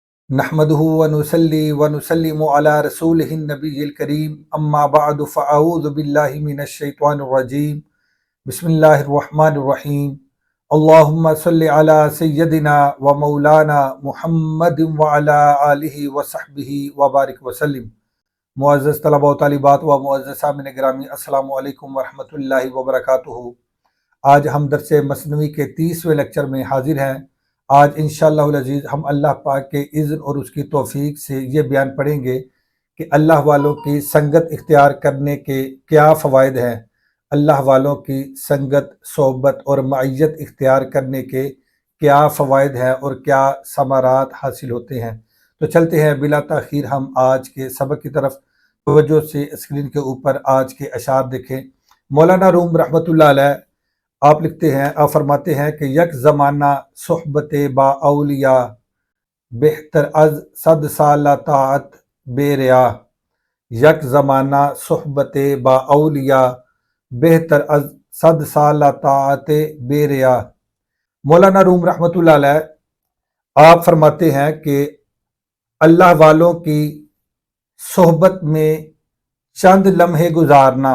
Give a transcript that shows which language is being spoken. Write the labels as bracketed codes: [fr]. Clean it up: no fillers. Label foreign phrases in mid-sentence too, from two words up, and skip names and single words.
[ar] نحمده ونصلي ونسلم على رسوله النبي الكريم اما بعد فاعوذ بالله من الشيطان الرجيم بسم الله الرحمن الرحيم اللهم صل على سيدنا ومولانا محمد وعلى آله وصحبه وبارك وسلم۔ [ur] معزز طلباء و طالبات و معزز سامعین گرامی، [ar] السلام علیکم ورحمۃ اللہ وبرکاتہ۔ [ur] آج ہم درس مثنوی کے 30ویں لیکچر میں حاضر ہیں۔ آج [ar] انشاءاللہ العزیز [ur] ہم اللہ پاک کے اذن اور اس کی توفیق سے یہ بیان پڑھیں گے کہ اللہ والوں کی سنگت اختیار کرنے کے کیا فوائد ہیں، اللہ والوں کی سنگت، صحبت اور معیت اختیار کرنے کے کیا فوائد ہیں اور کیا ثمرات حاصل ہوتے ہیں۔ تو چلتے ہیں بلا تاخیر ہم آج کے سبق کی طرف۔ توجہ سے اسکرین کے اوپر آج کے اشعار دیکھیں۔ مولانا روم [ar] رحمۃ اللہ علیہ [ur] آپ لکھتے ہیں، آپ فرماتے ہیں کہ [fa] یک زمانہ صحبت با اولیاء بہتر از 100 سالہ طاعت بے ریا۔ یک زمانہ صحبت با اولیاء بہتر از 100 سالہ طاعت بے ریا۔ [ur] مولانا روم [ar] رحمۃ اللہ علیہ [ur] آپ فرماتے ہیں کہ اللہ والوں کی صحبت میں چند لمحے گزارنا،